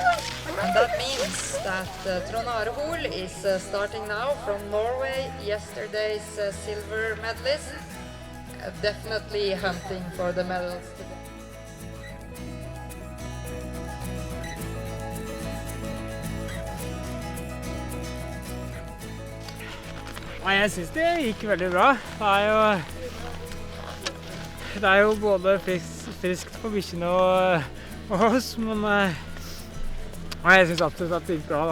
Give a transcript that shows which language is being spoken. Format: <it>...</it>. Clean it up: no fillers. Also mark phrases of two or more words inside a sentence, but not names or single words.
<en>And that means that Trond Are Hoel is starting now from Norway, yesterday's silver medalist, definitely hunting for the medals today.</en> <no>Jeg synes det gikk veldig bra. Det er jo både friskt for bikkjene og oss, men jeg synes absolutt at det gikk bra.</no>